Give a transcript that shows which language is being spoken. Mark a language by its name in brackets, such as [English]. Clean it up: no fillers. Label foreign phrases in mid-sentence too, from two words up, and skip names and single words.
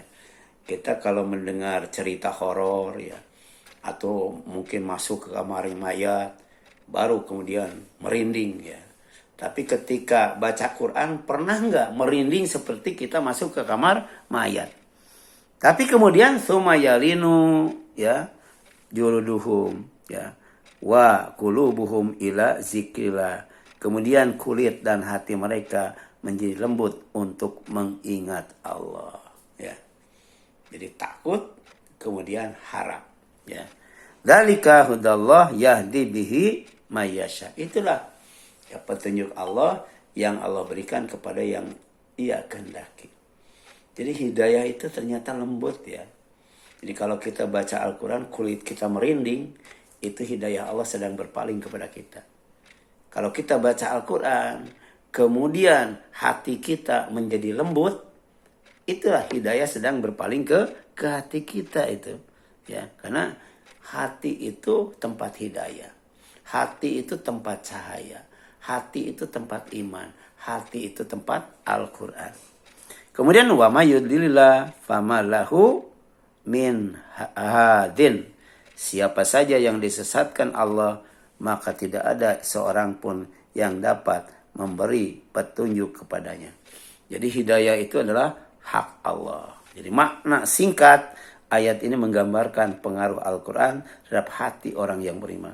[Indonesian] Kita kalau mendengar cerita horor, ya, atau mungkin masuk ke kamar mayat, baru kemudian merinding, ya. Tapi ketika baca Quran, pernah nggak merinding seperti kita masuk ke kamar mayat? Tapi kemudian [Arabic] ثم تلين يا جلودهم يا وقلوبهم إلى ذكر الله. [Indonesian] Kemudian kulit dan hati mereka menjadi lembut untuk mengingat Allah, ya. Jadi takut, kemudian harap, ya. [Arabic] ذلك هدى الله يهدي به من يشاء. [Indonesian] Itulah ya petunjuk Allah yang Allah berikan kepada yang Ia kehendaki. Jadi hidayah itu ternyata lembut, ya. Jadi kalau kita baca Al-Quran, kulit kita merinding, itu hidayah Allah sedang berpaling kepada kita. Kalau kita baca Al-Quran, kemudian hati kita menjadi lembut, itulah hidayah sedang berpaling ke hati kita itu, ya. Karena hati itu tempat hidayah, hati itu tempat cahaya, hati itu tempat iman, hati itu tempat Al-Quran. [Arabic] Kemudian ومن يضلل الله فما له من هاد. [Indonesian] Siapa saja yang disesatkan Allah, maka tidak ada seorang pun yang dapat memberi petunjuk kepadanya. Jadi hidayah itu adalah hak Allah. Jadi makna singkat ayat ini menggambarkan pengaruh Al-Quran terhadap hati orang yang beriman.